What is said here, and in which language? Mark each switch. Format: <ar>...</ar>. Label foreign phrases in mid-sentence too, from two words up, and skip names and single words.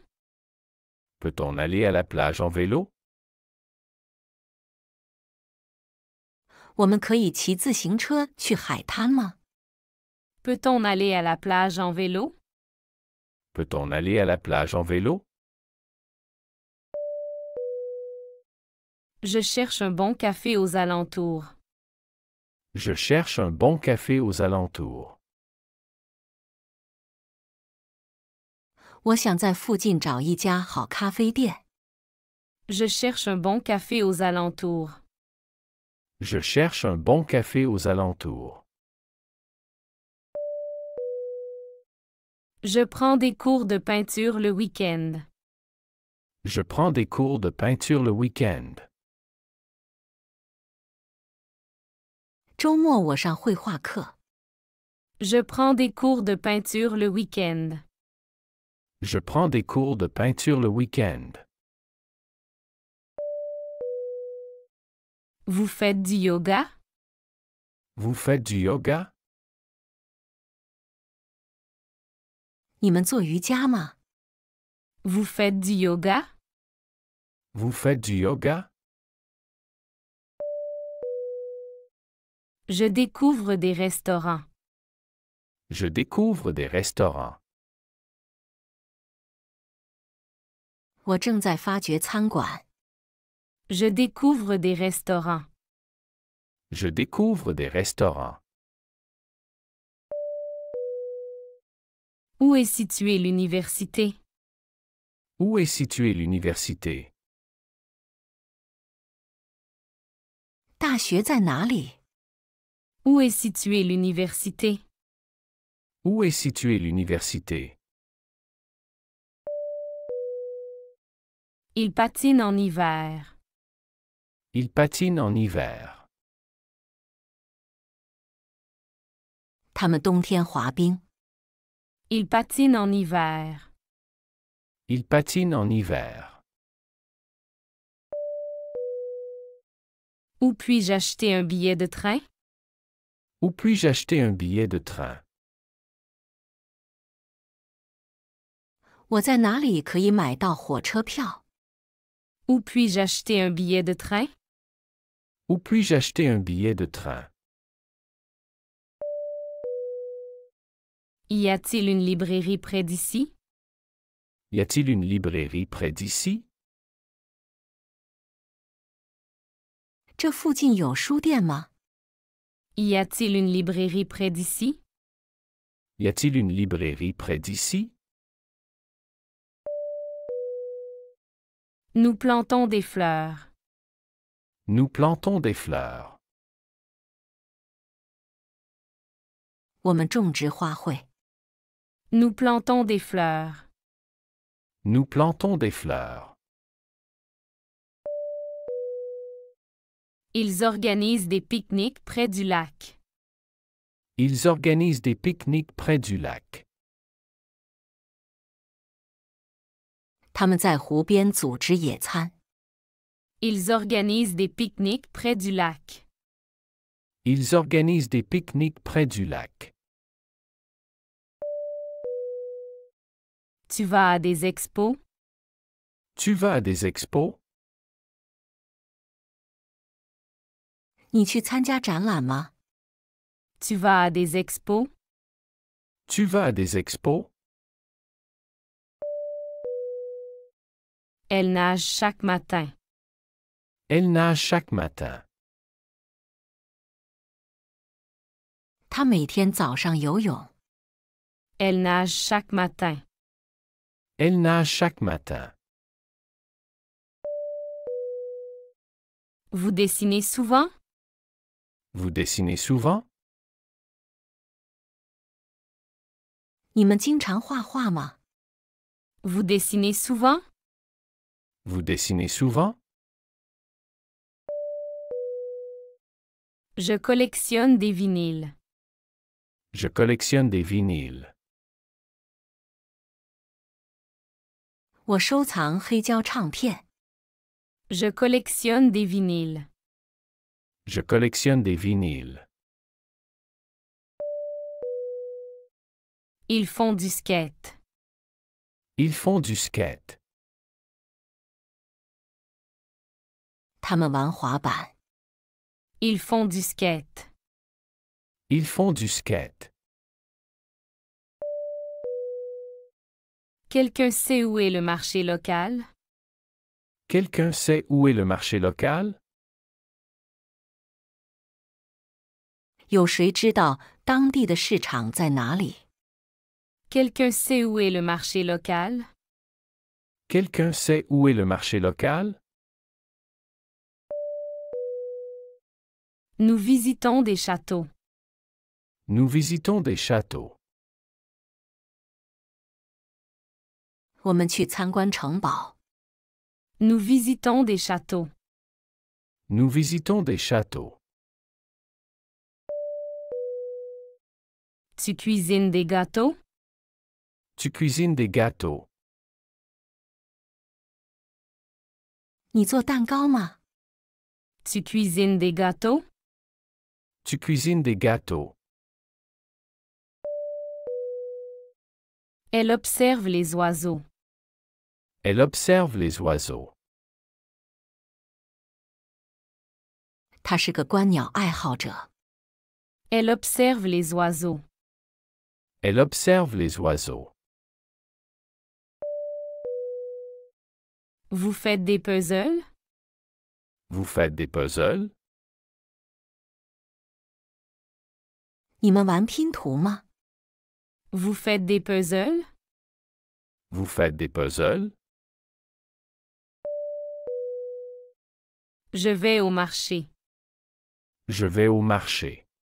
<fr>Peut-on aller à la plage en vélo?</fr> <zh>我们可以骑自行车去海滩吗？</zh> <fr>Peut-on aller à la plage en vélo? Peut-on aller à la plage en vélo? Je cherche un bon café aux alentours. Je cherche un bon café aux alentours.</fr> <zh>我想在附近找一家好咖啡店。</zh> <fr>Je cherche un bon café aux alentours. Je cherche un bon café aux alentours. Je prends des cours de peinture le week-end. Je prends des cours de peinture le week-end.</fr> <zh>周末我上绘画课。</zh> <fr>Je prends des cours de peinture le week-end. Je prends des cours de peinture le week-end. Vous faites du yoga? Vous faites du yoga?</fr> <zh>你们做瑜伽吗？</zh> <fr>Vous faites du yoga? Vous faites du yoga? Je découvre des restaurants. Je découvre des restaurants.</fr> <zh>我正在发掘餐馆。</zh> <fr>Je découvre des restaurants. Je découvre des restaurants. Où est située l'université? Où est située l'université?</fr> <zh>大学在哪里？</zh> <fr>Où est située l'université? Où est située l'université? Il patine en hiver. Il patine en hiver.</fr> <zh>他们冬天滑冰。</zh> <fr>Il patine en hiver. Il patine en hiver. Où puis-je acheter un billet de train? Où puis-je acheter un billet de train?</fr> <zh>我在哪里可以买到火车票？</zh> <fr>Où puis-je acheter un billet de train? Où puis-je acheter un billet de train? Y a-t-il une librairie près d'ici? Y a-t-il une librairie près d'ici?</fr> <zh>这附近有书店吗？</zh> <fr>Y a-t-il une librairie près d'ici? Y a-t-il une librairie près d'ici? Nous plantons des fleurs. Nous plantons des fleurs.</fr> <zh>我们种植花卉。</zh> <fr>Nous plantons des fleurs. Nous plantons des fleurs. Ils organisent des pique-niques près du lac. Ils organisent des pique-niques près du lac.</fr> <zh>他们在湖边组织野餐。</zh> <fr>Ils organisent des pique-niques près du lac. Ils organisent des pique-niques près du lac. Tu vas à des expos? Tu vas à des expos?</fr> <zh>你去参加展览吗？</zh> <fr>Tu vas à des expos? Tu vas à des expos? Elle nage chaque matin. Elle nage chaque matin.</fr> <zh>他每天早上游泳。</zh> <fr>Elle nage chaque matin. Elle nage chaque matin. Vous dessinez souvent? Vous dessinez souvent?</fr> <zh>你们经常画画吗？</zh> <fr>Vous dessinez souvent? Vous dessinez souvent? Je collectionne des vinyles. Je collectionne des vinyles.</fr> <zh>我收藏黑胶唱片。</zh> <fr>Je collectionne des vinyles. Je collectionne des vinyles. Ils font du skate. Ils font du skate.</fr> <zh>他们玩滑板。</zh> <fr>Ils font du skate. Ils font du skate. Quelqu'un sait où est le marché local? Quelqu'un sait où est le marché local?</fr> <zh>有谁知道当地的市场在哪里？</zh> <fr>Quelqu'un sait où est le marché local? Quelqu'un sait où est le marché local? Nous visitons des châteaux. Nous visitons des châteaux.</fr> <zh>我们去参观城堡。</zh> <fr>Nous visitons des châteaux. Nous visitons des châteaux. Tu cuisines des gâteaux? Tu cuisines des gâteaux.</fr> <zh>你做蛋糕吗？</zh> <fr>Tu cuisines des gâteaux? Tu cuisines des gâteaux. Elle observe les oiseaux. Elle observe les oiseaux.</fr> <zh>他是个观鸟爱好者。</zh> <fr>Elle observe les oiseaux. Elle observe les oiseaux. Vous faites des puzzles? Vous faites des puzzles?</fr> <zh>你们玩拼图吗？</zh> <fr>Vous faites des puzzles? Vous faites des puzzles? Je vais au marché. Je vais au marché.</fr>